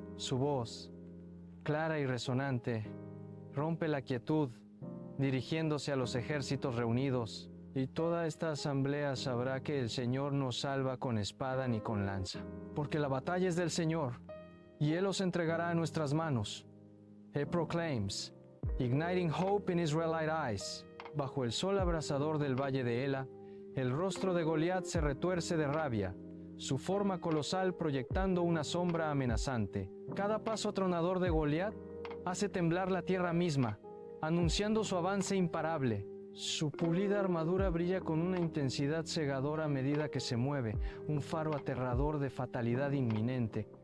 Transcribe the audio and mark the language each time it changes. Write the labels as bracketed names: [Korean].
[Spanish] Su voz, clara y resonante, rompe la quietud, dirigiéndose a los ejércitos reunidos. «Y toda esta asamblea sabrá que el Señor no salva con espada ni con lanza, porque la batalla es del Señor, y Él os entregará a nuestras manos». [English] He proclaims, igniting hope in Israelite eyes. [Spanish] Bajo el sol abrasador del valle de Ela, el rostro de Goliat se retuerce de rabia, su forma colosal proyectando una sombra amenazante. Cada paso atronador de Goliat hace temblar la tierra misma, anunciando su avance imparable. Su pulida armadura brilla con una intensidad cegadora a medida que se mueve, un faro aterrador de fatalidad inminente.